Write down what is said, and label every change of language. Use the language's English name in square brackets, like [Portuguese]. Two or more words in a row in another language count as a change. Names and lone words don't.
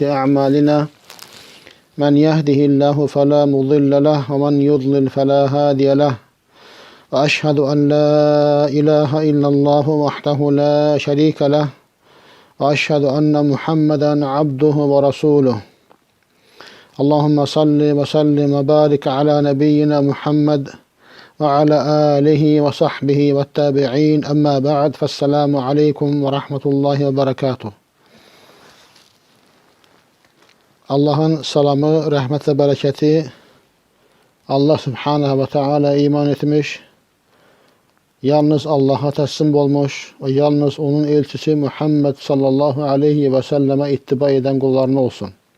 [Arabic] أعمالنا من يهده الله فلا مضل له ومن يضلل فلا هادي له وأشهد أن لا إله إلا الله وحده لا شريك له وأشهد أن محمدا عبده ورسوله اللهم صل وسلم وبارك على نبينا محمد وعلى آله وصحبه والتابعين أما بعد فالسلام عليكم ورحمة الله وبركاته. [Turkish] Allah'ın salamı, rahmet ve bereketi [Arabic] الله سبحانه وتعالى [Turkish] iman etmiş, yalnız Allah'a teslim olmuş ve yalnız onun elçisi Muhammed [Arabic] صلى الله عليه وسلم [Turkish] ittiba eden kullarına olsun.